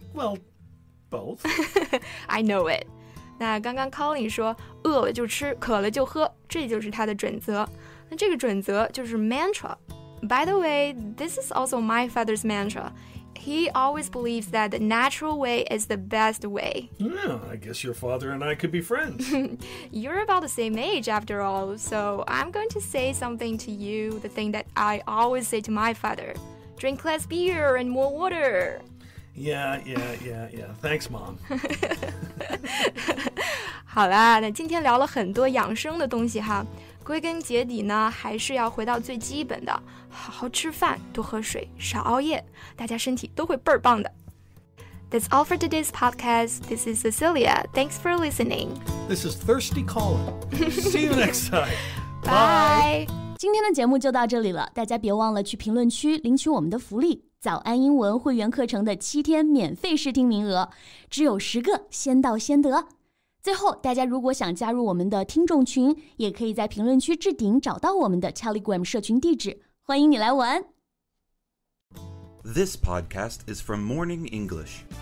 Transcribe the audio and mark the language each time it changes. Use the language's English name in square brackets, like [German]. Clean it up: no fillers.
[English] Well, both. I know it. [Chinese] 那刚刚 Colin 说饿了就吃，渴了就喝，这就是他的准则。那这个准则就是 mantra. [English] By the way, this is also my father's mantra. He always believes that the natural way is the best way. Yeah, I guess your father and I could be friends. You're about the same age after all, so I'm going to say something to you, the thing that I always say to my father. Drink less beer and more water. Yeah. Thanks, Mom. [Chinese] 好啦，那今天聊了很多养生的东西哈，归根结底呢，还是要回到最基本的，好好吃饭，多喝水，少熬夜，大家身体都会倍儿棒的。 [English] That's all for today's podcast. This is Cecilia. Thanks for listening. This is Thirsty Colin. See you next time. Bye. [Chinese] 今天的节目就到这里了，大家别忘了去评论区领取我们的福利——早安英文会员课程的7天免费试听名额，只有10个，先到先得。最后，大家如果想加入我们的听众群，也可以在评论区置顶找到我们的 Telegram 社群地址，欢迎你来玩。 [English] This podcast is from Morning English.